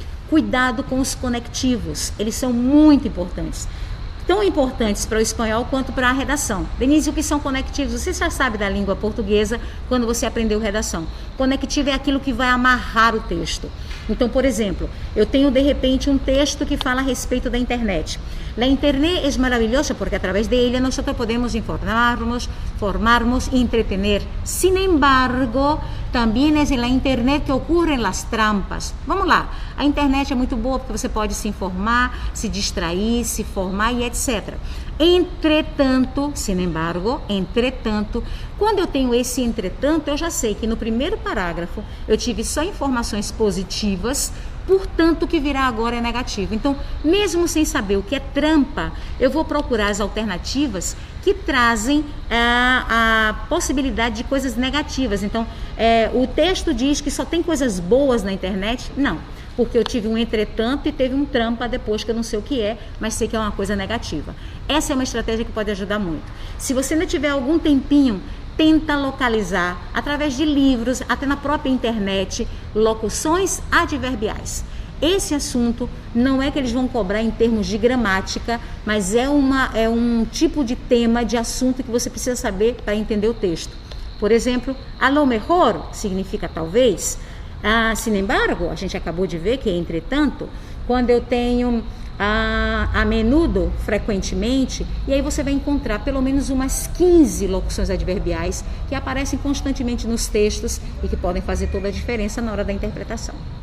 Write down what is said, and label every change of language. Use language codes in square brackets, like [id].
[pt] Cuidado com os conectivos, eles são muito importantes. Tão importantes para o espanhol quanto para a redação. Denise, o que são conectivos? Você já sabe da língua portuguesa quando você aprendeu redação. Conectivo é aquilo que vai amarrar o texto. Então, por exemplo, eu tenho de repente um texto que fala a respeito da internet. [es] La internet es maravillosa porque a través de ella nosotros podemos informarnos, formarnos y entretener. Sin embargo, también es en la internet que ocurren las trampas. [pt] Vamos lá, a internet é muito boa porque você pode se informar, se distrair, se formar e etc. Entretanto, [es] sin embargo, [pt] quando eu tenho esse entretanto, eu já sei que no primeiro parágrafo eu tive só informações positivas, portanto o que virá agora é negativo. Então, mesmo sem saber o que é trampa, eu vou procurar as alternativas que trazem a possibilidade de coisas negativas. Então, o texto diz que só tem coisas boas na internet? Não, porque eu tive um entretanto e teve um trampa depois que eu não sei o que é, mas sei que é uma coisa negativa. Essa é uma estratégia que pode ajudar muito. Se você ainda tiver algum tempinho, tenta localizar, através de livros, até na própria internet, locuções adverbiais. Esse assunto não é que eles vão cobrar em termos de gramática, mas é um tipo de tema, de assunto que você precisa saber para entender o texto. Por exemplo, [es] a lo mejor [pt] significa talvez. [es] Sin embargo, [pt] a gente acabou de ver que, entretanto, quando eu tenho [es] a menudo, [pt] frequentemente, e aí você vai encontrar pelo menos umas 15 locuções adverbiais que aparecem constantemente nos textos e que podem fazer toda a diferença na hora da interpretação.